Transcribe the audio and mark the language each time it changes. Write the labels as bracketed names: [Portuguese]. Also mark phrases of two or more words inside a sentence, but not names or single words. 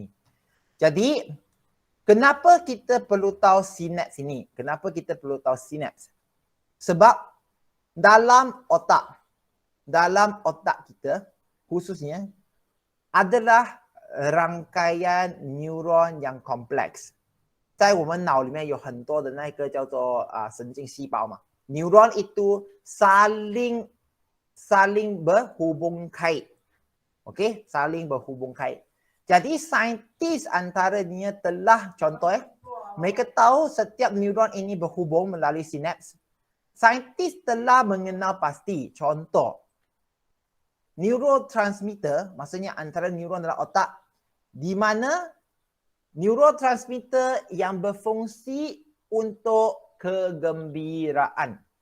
[Malay] Jadi, kenapa kita perlu tahu sinaps ini? Sebab dalam otak kita khususnya adalah rangkaian neuron yang kompleks. [Chinese] 在我们脑里面有很多的那个叫做神经细胞嘛 [Malay] neuron itu saling berhubung kait. Okey, saling berhubung kait. Jadi saintis antaranya telah contoh mereka tahu setiap neuron ini berhubung melalui sinaps. Saintis telah mengenal pasti contoh neurotransmitter, maksudnya antara neuron dalam otak di mana neurotransmitter yang berfungsi untuk kegembiraan.